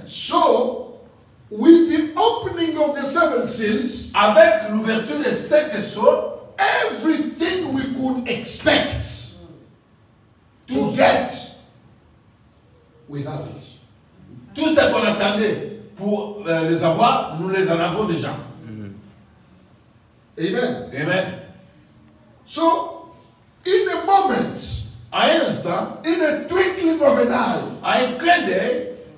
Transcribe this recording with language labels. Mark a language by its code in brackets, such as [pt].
[en] So, with the opening of the seven seals, [fr] Avec l'ouverture des 7 sceaux, [en] everything we could expect to get, we have it. [fr] tout ce qu'on attendait pour les avoir, nous les en avons déjà. [en] Amen. [fr] Amen. [en] So, in a moment, [fr] À un instant, [en] in a twinkling of an eye, [fr] à un clin d'œil,